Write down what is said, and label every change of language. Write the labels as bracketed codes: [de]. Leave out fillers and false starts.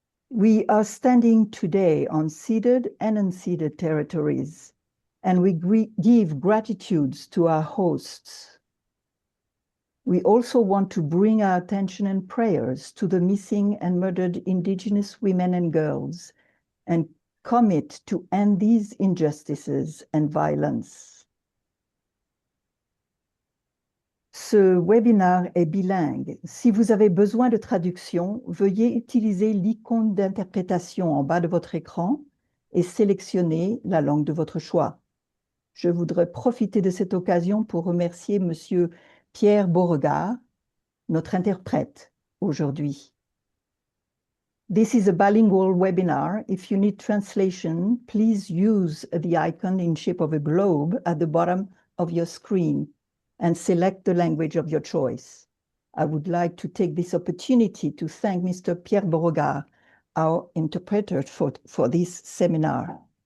[en] We are standing today on ceded and unceded territories, and we give gratitudes to our hosts. We also want to bring our attention and prayers to the missing and murdered Indigenous women and girls, and commit to end these injustices and violence. [fr] Ce webinaire est bilingue. Si vous avez besoin de traduction, veuillez utiliser l'icône d'interprétation en bas de votre écran et sélectionner la langue de votre choix. Je voudrais profiter de cette occasion pour remercier Monsieur Pierre Beauregard, notre interprète aujourd'hui. [en] This is a bilingual webinar. If you need translation, please use the icon in shape of a globe at the bottom of your screen and select the language of your choice. I would like to take this opportunity to thank Mr. Pierre Beauregard, our interpreter for this seminar.